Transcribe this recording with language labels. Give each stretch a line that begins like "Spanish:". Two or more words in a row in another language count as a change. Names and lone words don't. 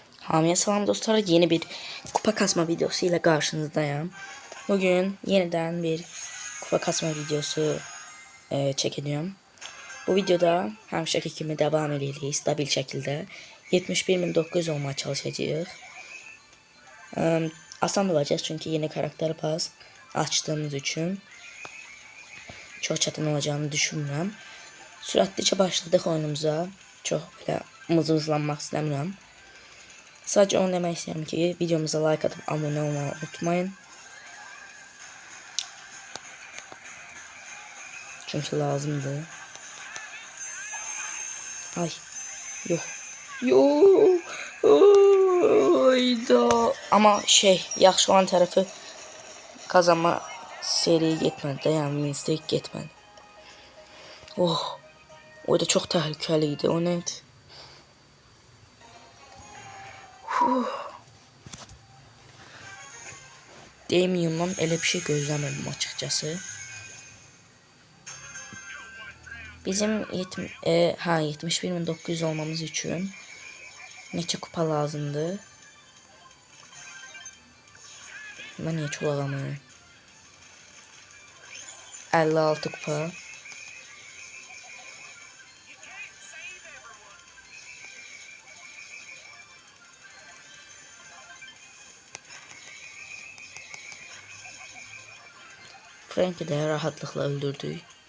Azerbaijani: Hamıya salam dostlar,
Turkish: yeni bir kupa kasma videosu ile karşınızdayım. Bugün yeniden bir kupa kasma videosu çekeceğim.
Azerbaijani: Bu videoda həmişəki kimi devam edirik stabil şəkildə. 71.900 olmaya çalışacağıq. Asan olacaq çünki yeni karakter pas açtığımız üçün çox çətin olacağını düşünmürəm. Sürətlicə başladıq oyunumuza. Çox belə mızmızlanmaq istəmirəm. Sadece onu demək istəyirəm ki, videomuza like atıp abone olmayı unutmayın. Çünkü lazımdır.
Turkish: Ay, yok. Yok. Ayda.
Azerbaijani: Ama yaxşı olan tərəfi kazanma seriye getmədi də, yəni mistake getmədi. Oh. O da çox təhlükəli idi.
Turkish: O neydi?
Azerbaijani: Damien'dan elə bir şey gözləmirdim açıkçası. Bizim 71.900 olmamız üçün neçə kupa lazımdır?
Turkish: Ben niye çolağamıyorum? 56 kupa. Frank'i de rahatlıkla öldürdük.